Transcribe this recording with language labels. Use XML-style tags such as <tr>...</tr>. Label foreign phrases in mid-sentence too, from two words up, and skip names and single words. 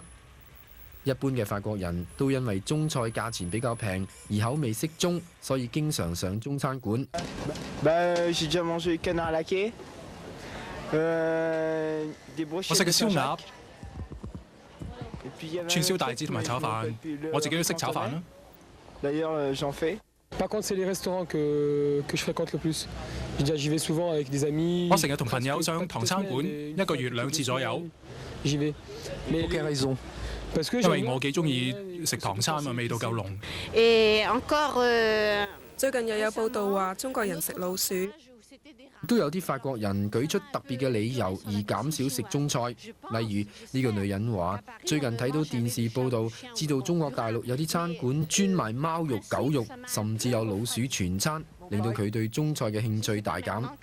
<yue>一般嘅法國人都因為中菜價錢比較平，而口味適中，所以經常上中餐館。我食嘅燒鴨、串燒帶子同埋炒飯，我自己都識炒飯啦。</yue> <fr>Par contre, c'est les restaurants que je fréquente le plus. J'y vais souvent avec des amis.</fr> <yue>我成日同朋友上唐餐館，1個月2次左右。</yue> <fr>J'y vais. Pour quelle raison？</fr> <yue>因為我幾中意食唐餐啊，味道夠濃。最近又有報道話中國人食老鼠。都有啲法國人舉出特別嘅理由而減少食中菜，例如呢個女人話：最近睇到電視報道，知道中國大陸有啲餐館專賣貓肉、狗肉，甚至有老鼠全餐，令到佢對中菜嘅興趣大減。</yue>